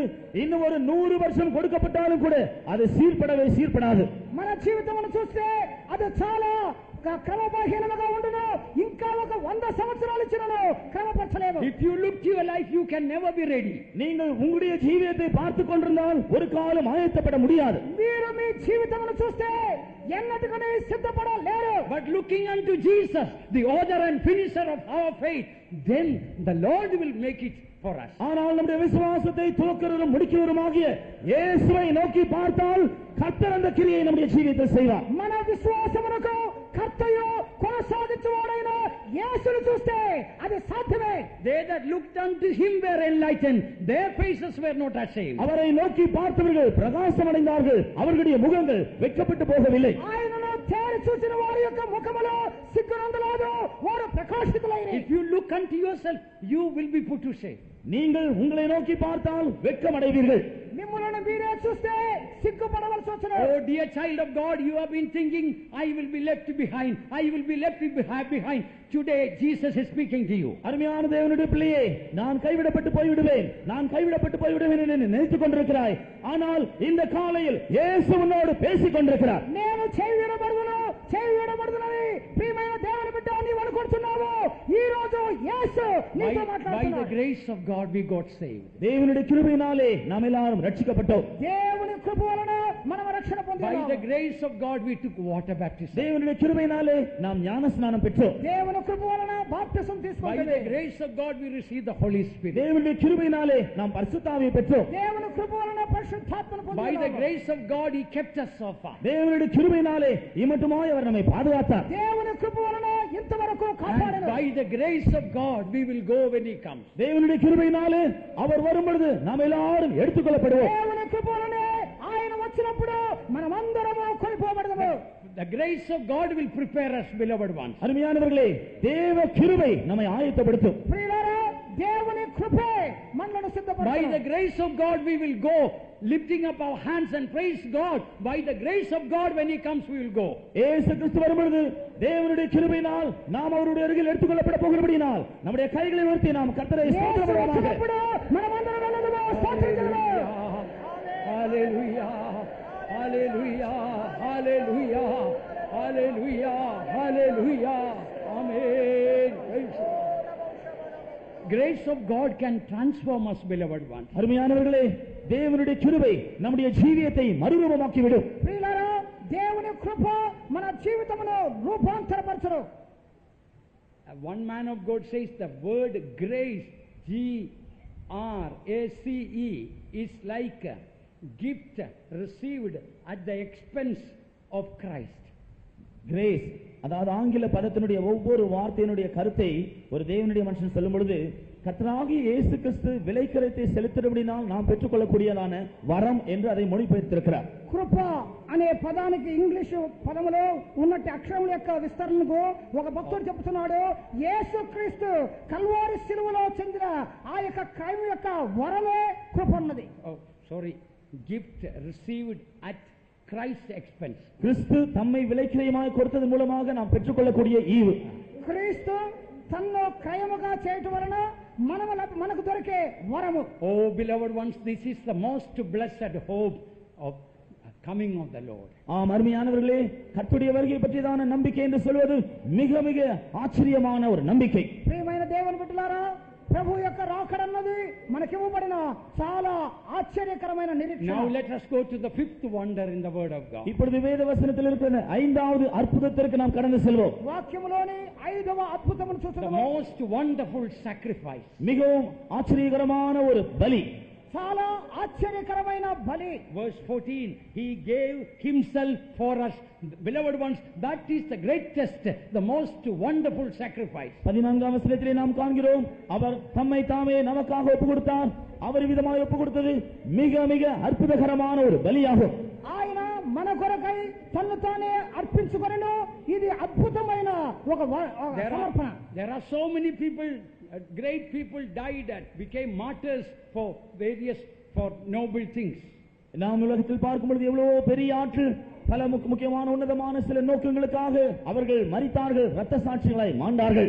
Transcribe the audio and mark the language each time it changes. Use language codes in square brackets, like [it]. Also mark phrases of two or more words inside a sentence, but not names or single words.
[ta] இன்னும் ஒரு 100 வருஷம் கொடுக்கப்பட்டாலும் கூட அது சீர்படாது. [te] మన జీవితమును చూస్తే అది చాలా క్రమబద్ధీనముగా ఉండును. ఇంకా ఒక 100 సంవత్సరాలు ఇచ్చినను క్రమపరచలేము. [en] If you look to your life, you can never be ready. [ta] நீங்கள் உங்களுடைய ஜீவியத்தை பார்த்துக் கொண்டிருந்தால் ஒரு காலம் ஆயத்தப்பட முடியாது. [te] మీరు మీ జీవితమును చూస్తే ఎన్నటికనే సిద్ధపడలేరు. [en] But looking unto Jesus, the author and finisher of our faith, then the Lord will make it for us. [ta] ஆனால் நம்முடைய விசுவாசத்தை துவக்கிறவரும் முடிக்கிறவருமாகிய இயேசுவை நோக்கி பார்த்தால் கர்த்தர் அந்த கிரியை நம்முடைய ஜீவியத்தில் செய்வார். [te] మన విశ్వాసమునకు కర్తయు కొనసాగించువాడైన యేసును చూస్తే అది సాధ్యమే. [en] they that looked unto him were enlightened, their faces were not ashamed. [ta] அவரை நோக்கி பார்த்தவர்கள் பிரகாசம் அடைந்தார்கள், அவர்களுடைய முகங்கள் வெட்கப்பட்டு போகவில்லை. [te] ఆయనను తేరి చూసిన వారి యొక్క ముఖములో సిగ్గునందలేదు, వారు ప్రకాశితులైరి. [en] If you look unto yourself, you will be put to shame. [ta] நீங்கள் உங்களை நோக்கி பார்த்தால் வெட்கம் அடைவீர்கள். [te] మిమ్మల్ని మీరే చూస్తే సిగ్గుపడవలసి వచ్చును. [en] Oh dear child of God, you have been thinking, I will be left behind, I will be left behind. Today Jesus is speaking to you. [ta] அருமையான தேவனுடைய பிள்ளையே, நான் கைவிடப்பட்டு போய்விடுவேன், நான் கைவிடப்பட்டு போய்விடுவேன் என்று நினைத்துக் கொண்டிருக்கிறாய். ஆனால் இந்த காலையில் இயேசு உன்னோடு பேசிக் கொண்டிருக்கிறார். [te] నేను చేయబడుతున్నది ప్రియమైన దేవుని బిడ్డ నీవు అనుకుంటున్నావు. ఈ రోజు యేసు నీతో [en] By [te] మాట్లాడుతున్నాడు. [en] the grace of God we got saved. [ta] தேவனுடைய கிருபையினாலே நாம் எல்லாரும் ரட்சிக்கப்பட்டோம். [te] దేవుని కృప వలన మనం రక్షణ [en] By [te] పొందాము. [en] the grace of God we took water baptism. [ta] தேவனுடைய கிருபையினாலே நாம் ஞான ஸ்நானம் பெற்றோம். [te] దేవుని కృప వలన బాప్తిసం [en] By [te] తీసుకుంటాము. [en] the grace of God we received the Holy Spirit. [ta] தேவனுடைய கிருபையினாலே நாம் பரிசுத்த ஆவியை பெற்றோம். [te] దేవుని కృప వలన పరిశుద్ధాత్మను [en] By the [te] పొందాము. [en] grace of God he kept us so far. [ta] தேவனுடைய கிருபையினாலே இம்மட்டுமாய் அவர் நம்மை பாதுகாத்தார். [te] దేవుని కృప వలన ఇంతవరకు [en] And [te] కాపాడను. [en] by the grace of God we will go when he comes. [ta] தேவனுடைய கிருபையினாலே அவர் வரும் பொழுது நாம் எல்லாரும் எடுத்துக்கொள்ளப்படுவோம். [te] దేవుని కృప వలనే ఆయన వచ్చినప్పుడు మనమందరము కొనిపోబడము. [en] The grace of God will prepare us, beloved ones. [ta] அருமையானவர்களே, தேவ கிருபை நம்மை ஆயத்தப்படுத்தும். [te] ప్రియులారా, దేవుని కృపే మనలను [en] By the [te] సిద్ధపరచును. [en] grace of God we will go, lifting up our hands and praise God. By the grace of God when he comes we will go. [ta] இயேசு கிறிஸ்து வரும் பொழுது தேவனுடைய கிருபையினால் நாம் அவருடைய அருகில் எடுத்துக்கொள்ளப்பட போகிறபடியினால் நம்முடைய கைகளை உயர்த்தி நாம் கர்த்தரை [te] యేసు [ta] ஸ்தோத்திரப்படுவோமாக. [te] వచ్చినప్పుడు మనమందరం వెళ్ళదుము, స్తోత్రించుదుము. [en] Hallelujah, hallelujah, hallelujah, hallelujah, hallelujah, amen. Grace of God can transform us, beloved ones. [ta] அருமையானவர்களே, தேவனுடைய கிருபை நம்முடைய ஜீவியத்தை மறுரூபமாக்கி விடும். [te] ప్రియులారా, దేవుని కృప మన జీవితమును రూపాంతరపరచును. [en] One man of God says the word grace, G-R-A-C-E, is like a gift received at the expense of Christ. [ta] கிரேஸ், அதாவது ஆங்கில பதத்தினுடைய ஒவ்வொரு வார்த்தையினுடைய கருத்தை ஒரு தேவனுடைய மனுஷன் சொல்லும் பொழுது, கர்த்தராகிய இயேசு கிறிஸ்து விலைக்கரத்தை செலுத்தினபடினால் நாம் பெற்றுக்கொள்ளக்கூடியதான வரம் என்று அதை மொழிபெயர்த்திருக்கிறார். [te] కృప అనే పదానికి ఇంగ్లీషు పదములో ఉన్నట్టు అక్షరముల యొక్క విస్తరణకు ఒక భక్తుడు చెప్తున్నాడు, యేసుక్రీస్తు కల్వారి శిలువలో చెందిన ఆ యొక్క క్రైమ్ యొక్క వరమే కృప ఉన్నది. [en] Oh, sorry. Gift received at Christ's expense. [ta] கிறிஸ்து தம்மை விலைக்கிரயமாய் கொடுத்தது மூலமாக நாம் பெற்றுக்கொள்ளக்கூடிய ஈவு. [te] క్రీస్తు తన్ను క్రయముగా చేయటం వలన మనకు దొరికే వరము. [en] Oh, beloved ones, this is the most blessed hope of coming of the Lord. [ta] ஆம் அருமையானவர்களே, கர்த்தருடைய வருகை பற்றியதான நம்பிக்கை என்று சொல்வது மிக மிக ஆச்சரியமான ஒரு நம்பிக்கை. [te] ప్రియమైన దేవుని బిడ్డలారా, ప్రభు యొక్క రాకడన్నది మనకివ్వబడిన చాలా ఆశ్చర్యకరమైన నిరీక్షణ. [en] Now let us go to the fifth wonder in the word of God. [ta] இப்பொழுது வேத வசனத்தில் இருக்கிற ஐந்தாவது அற்புதத்திற்கு நாம் கடந்து செல்வோம். [te] వాక్యములోని 5వ అద్భుతమును [en] The [te] చూస్తున్నాము. [en] most wonderful sacrifice. [ta] மிகவும் ஆச்சரியகரமான ஒரு பலி. [te] చాలా ఆశ్చర్యకరమైన బలి. [en] Verse 14, he gave himself for us. Beloved ones, that is the greatest, the most wonderful sacrifice. [ta] 14ஆம் வசனத்திலே நாம் காண்கிறோம், அவர் தம்மை தாமே நமக்காக ஒப்புக் கொடுத்தார். அவர் விதமாய் ஒப்புக் கொடுத்தது மிக மிக அற்புதகரமான ஒரு பலியாகும். [te] ఆయన మన కొరకై తన్ను తానే అర్పించుకొనెను. ఇది అద్భుతమైన ఒక సమర్పణ. [en] There are so many people, great people died and became martyrs for noble things. [ta] நாம் உலகத்தில் பார்க்கும் பொழுது எவ்வளவோ பெரிய ஆட்கள் பல முக்கியமான உன்னதமான சில நோக்கங்களுக்காக அவர்கள் மரித்தார்கள், இரத்த சாட்சிகளாய் மாண்டார்கள்.